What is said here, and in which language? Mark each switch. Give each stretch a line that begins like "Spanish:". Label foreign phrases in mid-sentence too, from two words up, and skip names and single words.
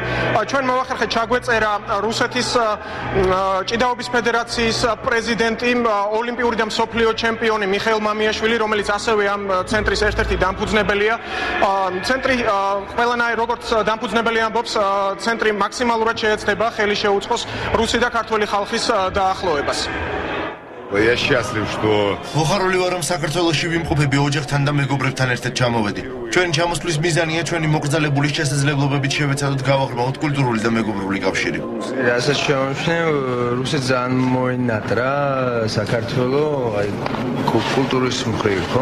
Georgian: ჩვენ მოვახერხეთ ჩაგვეწერა რუსეთის ჭიდაობის ფედერაციის პრეზიდენტი, ოლიმპიური და მსოფლიო ჩემპიონი მიხეილ მამიაშვილი, რომელიც ასევე ამ ცენტრის ერთ-ერთი დამფუძნებელია. ცენტრი ყველანაირ როგორც დამფუძნებელი ამბობს, ცენტრი მაქსიმალურად შეეცდება ხელი შეუწყოს რუსი და ქართველი ხალხის დაახლოებას.
Russian: Я счастлив, что
Georgian: მოხარული ვარ, რომ საქართველოში ვიმყოფები ოჯახთან და მეგობრებთან ერთად ჩამოვედი. ჩვენი ჩამოსვლის მიზანია ჩვენი მოკრძალებული შესაძლებლობებით შევეცადოთ გავაღრმავოთ კულტურული და მეგობრული კავშირი. რასაც შემოვშნე, რუსეთს ძალიან მოინატრა საქართველოს კულტურის მხრივ, ხო?